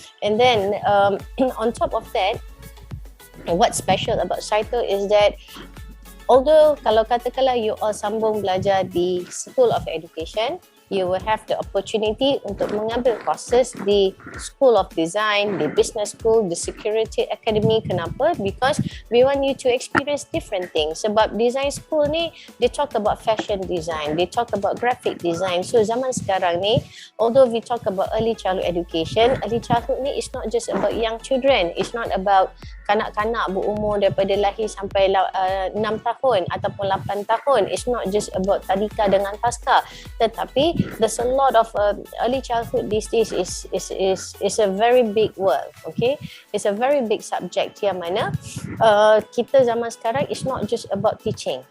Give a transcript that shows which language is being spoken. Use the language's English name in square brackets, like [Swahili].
[English] And then on top of that, what's special about Saito is that although [Malay] kalau katakanlah [English] you all [Malay] sambung belajar [English] di School of Education, you will have the opportunity [Malay] untuk mengambil [English] courses di School of Design, di Business School, di Security Academy. [Malay] Kenapa? [English] Because we want you to experience different things. [Malay] Sebab design school ni, [English] they talk about fashion design, they talk about graphic design. So [Malay] zaman sekarang ni, [English] although we talk about early childhood education, early childhood ni is not just about young children. It's not about [Malay] kanak-kanak berumur daripada lahir sampai 6 tahun ataupun 8 tahun. [English] It's not just about [Malay] tadika dengan pasca, tetapi [English] there's a lot of early childhood these days is a very big world. Okay, it's a very big subject [Malay] yang mana kita zaman sekarang [English] is not just about teaching.